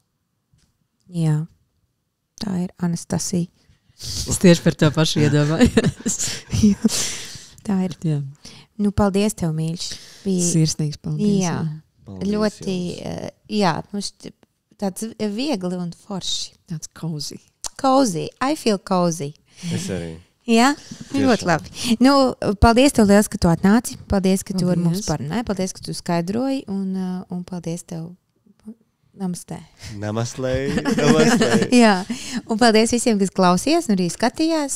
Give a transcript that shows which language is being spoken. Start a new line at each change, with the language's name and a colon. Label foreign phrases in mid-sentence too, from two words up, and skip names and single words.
Latvian: Jā, tā ir Anastasija. Es tieši par to pašu iedomājos. Tā ir. Jā. Paldies tev, mīļš. Sirsnīgs paldies. Jā, paldies ļoti, mums tāds viegli un forši. Tāds cozy.
English: Cozy, I feel cozy.
Latvian: Es arī. Jā, ļoti labi. Paldies tev liels, ka tu atnāci. Paldies, ka tu ar mums parunāji. Paldies, ka tu skaidroji. Un paldies tev. Namaste. Namaste. Jā, un paldies visiem, kas klausījās un arī skatījās.